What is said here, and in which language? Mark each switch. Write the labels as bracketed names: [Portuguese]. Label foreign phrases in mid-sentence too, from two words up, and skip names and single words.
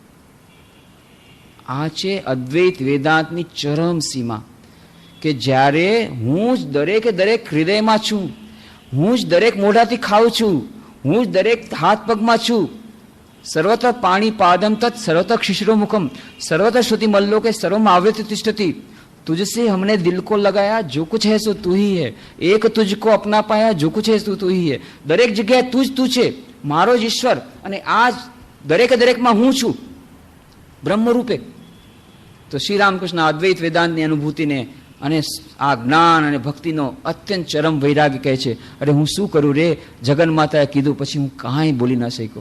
[Gujarati] આ છે અદ્વૈત વેદાંતની ચરમ સીમા, કે જ્યારે હું જ દરેકે દરેક હૃદયમાં છું, હું જ દરેક મોઢાથી ખાઉં છું, હું જ દરેક હાથ પગમાં છું. [Sanskrit] સર્વત્ર પાણી પાદમ તत् સર્વત્ર શિશિરો મુખમ સર્વત્ર શ્રુતિ મલ્લોકે સર્વમ आवृत्य तिष्ठति [Hindi] तुझसे हमने दिल को लगाया जो कुछ है सो तू ही है एक तुझको अपना पाया जो कुछ है सो तू ही है. [Gujarati] દરેક જગ્યાએ તું જ તું છે, મારો જ ઈશ્વર, અને આ જ દરેકે દરેકમાં હું છું બ્રહ્મ રૂપે. તો શ્રી રામકૃષ્ણ અદ્વૈત વેદાંતની અનુભૂતિને અને આ જ્ઞાન અને ભક્તિનો અત્યંત ચરમ વૈરાગ્ય કહે છે. અરે હું શું કરું રે, જગન માતાએ કીધું પછી હું કાંઈ બોલી ન શક્યો.